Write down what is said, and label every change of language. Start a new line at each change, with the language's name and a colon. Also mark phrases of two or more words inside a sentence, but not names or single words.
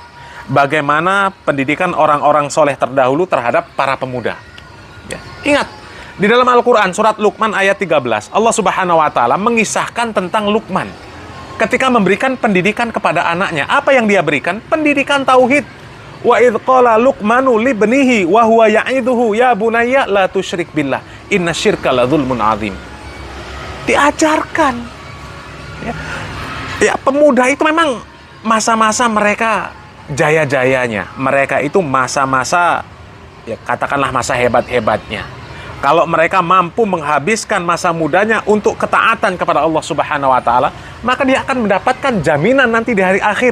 Indonesian: Bagaimana pendidikan orang-orang soleh terdahulu terhadap para pemuda. Ya. Ingat, di dalam Al-Quran, surat Luqman ayat 13, Allah
Arabic: سبحانه وتعالى
Indonesian: mengisahkan tentang Luqman. Ketika memberikan pendidikan kepada anaknya, apa yang dia berikan? Pendidikan tauhid.
Arabic: وإذ قال لقمان لابنه وهو يعظه يا بني لا تشرك بالله إن الشرك لظلم عظيم.
Indonesian: Diajarkan. Ya, pemuda itu memang masa-masa mereka jaya-jayanya. Mereka itu masa-masa, ya katakanlah masa hebat-hebatnya. Kalau mereka mampu menghabiskan masa mudanya untuk ketaatan kepada Allah
Arabic: سبحانه وتعالى,
Indonesian: maka dia akan mendapatkan jaminan nanti di hari akhir.